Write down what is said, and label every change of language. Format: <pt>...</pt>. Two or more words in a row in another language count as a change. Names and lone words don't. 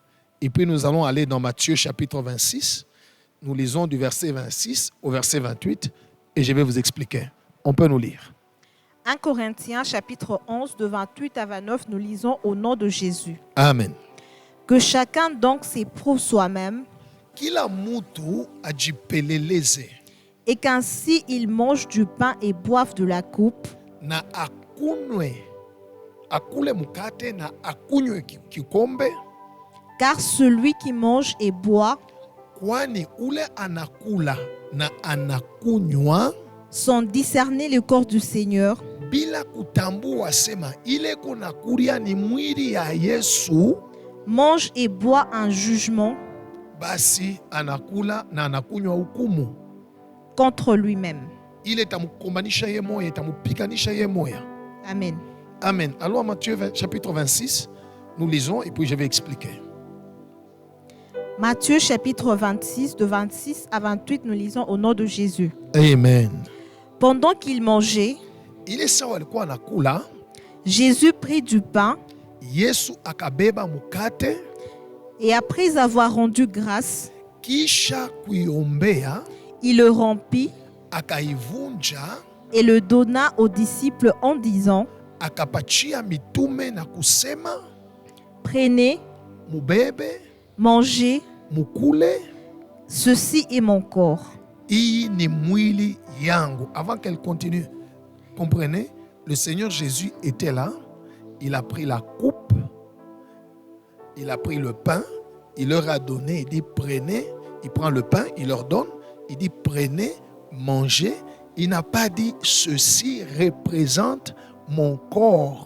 <fr>Et puis nous allons aller dans Matthieu chapitre 26. Nous lisons du verset 26 au verset 28. Et je vais vous expliquer. On peut nous lire. 1 Corinthiens chapitre 11 de 28 à 29, nous lisons au nom de Jésus. Amen. Que chacun donc s'éprouve soi-même</fr> <sw>Kila mutu ajipeleleze</sw> <fr>et qu'ainsi il mange du pain et boive de la coupe,</fr> <sw>na akunwe akule mukate na akunywe kikombe,</sw> <fr>Car celui qui mange et boit</fr> <sw>kwani ule anakula na anakunywa</sw> <fr>sans discerner le corps du Seigneur</fr> <sw>bila kutambua sema ile kunakulia ni mwili ya Yesu,</sw> <fr>mange et boit un jugement</fr> <sw>basi anakula na anakunywa hukumu.</sw> <fr>contre lui-même.</fr> <sw>Ile itamukombanisha ye moya, itamupikanisha ye moya.</sw> <fr>Amen. Amen. Allons à Matthieu chapitre 26, nous lisons et puis je vais expliquer. Matthieu chapitre 26, de 26 à 28, nous lisons au nom de Jésus. Amen. Pendant qu'il mangeait,</fr> <sw>Ile sawa alikuwa anakula,</sw> <fr>Jésus prit du pain</fr> <sw>Yesu akabeba mukate,</sw> <fr>et après avoir rendu grâce,</fr> <sw>kisha kuiombea,</sw> <fr>il le rompit</fr> <sw>akaivunja,</sw> <fr>et le donna aux disciples en disant,</fr> <sw>akapachia mitume na kusema,</sw> <fr>prenez,</fr> <sw>mubebe,</sw> <fr>mangez,</fr> <sw>mukule,</sw> <fr>ceci est mon corps.</fr> <sw>hii ni mwili yangu.</sw> <fr>Avant qu'elle continue, comprenez, le Seigneur Jésus était là, il a pris la coupe, il a pris le pain, il leur a donné, il dit prenez, il prend le pain, il leur donne, il dit prenez, mangez. Il n'a pas dit ceci représente mon corps.</fr>